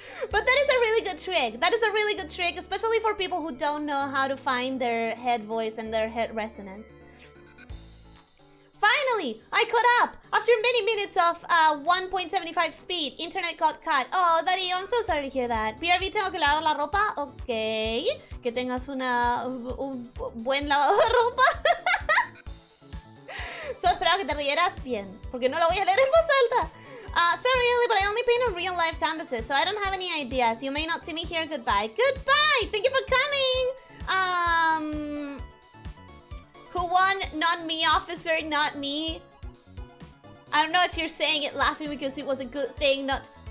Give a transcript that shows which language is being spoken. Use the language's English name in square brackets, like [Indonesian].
[English] But that is a really good trick. That is a really good trick, especially for people who don't know how to find their head voice and their head resonance. Finally, I caught up! After many minutes of 1.75 speed, internet got cut. Oh, Darío, I'm so sorry to hear that. [Spanish] PRV, tengo que lavar la ropa. Ok. Que tengas un buen lavado de ropa. Solo esperaba que te rieras bien, porque no lo voy a leer en voz alta. [English] Sorry, Ellie, but I only paint on real life canvases, so I don't have any ideas. You may not see me here. Goodbye. Goodbye! Thank you for coming! Who won? Not me, officer, not me. I don't know if you're saying it laughing because it was a good thing, not...